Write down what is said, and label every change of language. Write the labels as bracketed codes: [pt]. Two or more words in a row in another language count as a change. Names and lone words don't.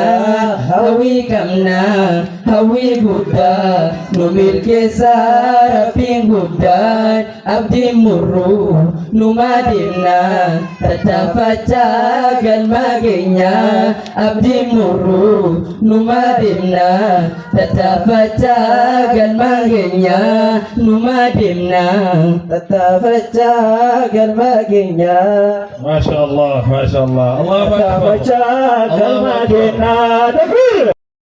[om] Hawwii qabna hawwii guddaa nu milkeessa rabbiin guddaan abdiin murru numa deemna tattaafachaa galma geenya. Abdiin murru numa deemna tattaafachaa galma geenya. Numa deemna tattaafachaa galma geenya. [ar] ما شاء الله ما شاء الله الله أكبر [om] tattaafachaa galma geenya.